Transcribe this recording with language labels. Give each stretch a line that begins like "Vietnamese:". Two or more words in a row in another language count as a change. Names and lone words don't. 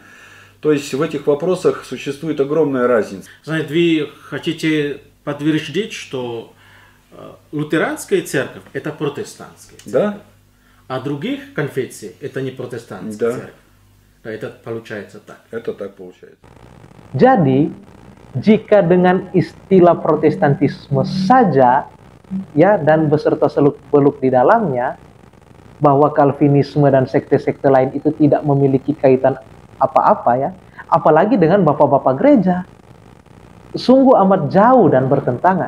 Russian: То есть в этих вопросах существует огромная разница. Знаете, вы хотите подтвердить, что лютеранская церковь это протестантская церковь, Да? а других конфессий это не протестантская Да. церковь. Да, это получается так. Это так получается.
Indonesian: Jadi, jika dengan istilah protestantisme saja ya dan beserta seluk-beluk di dalamnya, bahwa Calvinisme dan sekte-sekte lain itu tidak memiliki kaitan apa-apa ya, apalagi dengan bapak-bapak gereja, sungguh amat jauh dan bertentangan.